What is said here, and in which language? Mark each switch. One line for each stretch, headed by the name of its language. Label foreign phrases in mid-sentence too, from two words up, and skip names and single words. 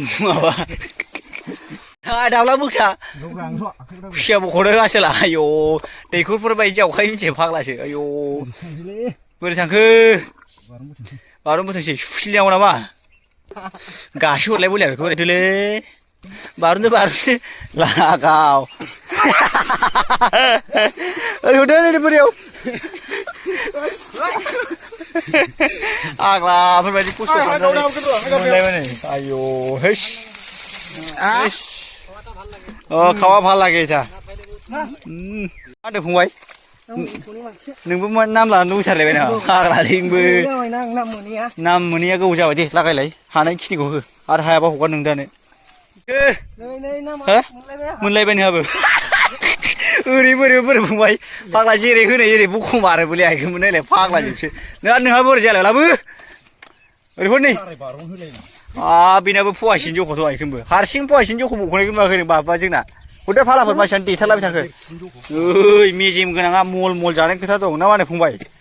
Bodo: माबा दाब्ला बोगथा खुसिया बख'दों आसोला आयौ दैखरफोर बायदि जावखायो मिथिया फाग्लासो आयौ बोरै थांखो बारनबोथोंसै सुसिलियाव नामा गासो हरलाय बलिया बेखौ ओरैथोलै बारनदो लागाव ओरै हरदो ओरै बोरियाव आग्लाफोरबायदि खस्थ' मोनलायबाय आयौ हेस खावा
Bangla: ভাল লাগে এটা
Bodo: मा होनदों फंबाय नोंबो नाम लानो लुबैथारलायबाय नामा फाग्लालिंबो नाम मोनैया गोबाव जाबाय दे लागायलाय हानायखिनिखौ हो आरो हायाबा हगार नों दानो मोनलायबाय नोंहाबो ओरै बोरै फंबाय फाग्ला जेरै होनो एरै बखमारो बोलै आइखोमोन नायलाय फाग्लाजोबसो नोंहा बोरै जालाय लाबो ओरै हरनै बेनाबो फवासेनि जखौथ' आइखोनबो हारसिं फवासेनि जखौ बख'नायखौ नुवाखै नों बाबा जोंना हरदो फालाफोर मानसियानो देथारलाबाय थाखो ओइ मेजेम गोनाङा मल जानायनि खोथा दं ना मा होनो फंबाय